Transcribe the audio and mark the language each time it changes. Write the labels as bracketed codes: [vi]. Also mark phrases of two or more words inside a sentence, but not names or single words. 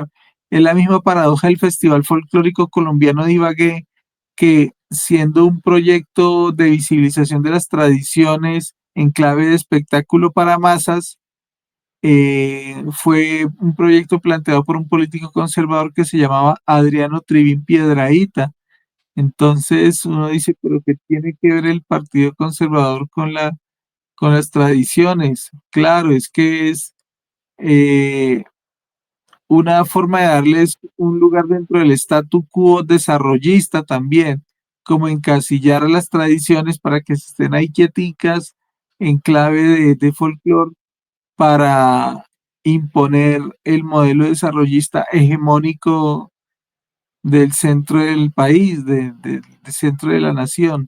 [es] Es la misma paradoja del Festival Folclórico Colombiano de Ibagué, que siendo un proyecto de visibilización de las tradiciones en clave de espectáculo para masas, fue un proyecto planteado por un político conservador que se llamaba Adriano Trivín Piedrahíta. Entonces uno dice, pero ¿qué tiene que ver el Partido Conservador con las tradiciones? Claro, es que es eh, una forma de darles un lugar dentro del [la] statu quo [es] desarrollista también, como encasillar a las tradiciones para que estén ahí quieticas en clave de folclore para imponer el modelo desarrollista hegemónico del centro del país, del centro de la nación.